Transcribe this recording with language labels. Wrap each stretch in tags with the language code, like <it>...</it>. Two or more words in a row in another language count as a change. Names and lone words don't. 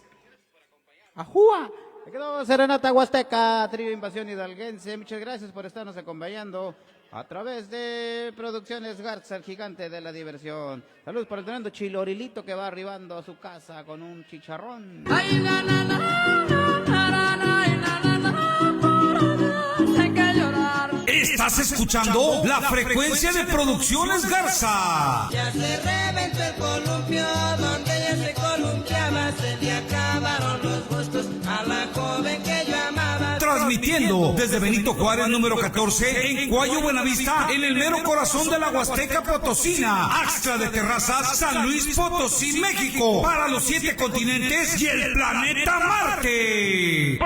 <es>¡Ajúa! Me quedó Serenata Huasteca, trío Invasión Hidalguense. Muchas gracias por estarnos acompañando a través de Producciones Garza, el gigante de la diversión. Saludos para el tremendo Chilorilito que va arribando a su casa con un chicharrón. Ay, na, na, na, na, na, na, ay, na, na, na, por Dios, hay que llorar. Estás escuchando la frecuencia de Producciones Garza. Ya se reventó el columpio, donde ella se columpiaba, se le acabaron los gustos a la joven que yo amaba. Transmitiendo desde Benito Juárez, número 14, en Cuayo, Buenavista, en el mero corazón de la Huasteca Potosina, Axtla de Terrazas, San Luis Potosí, México, para los 7 continentes y el planeta Marte.</es>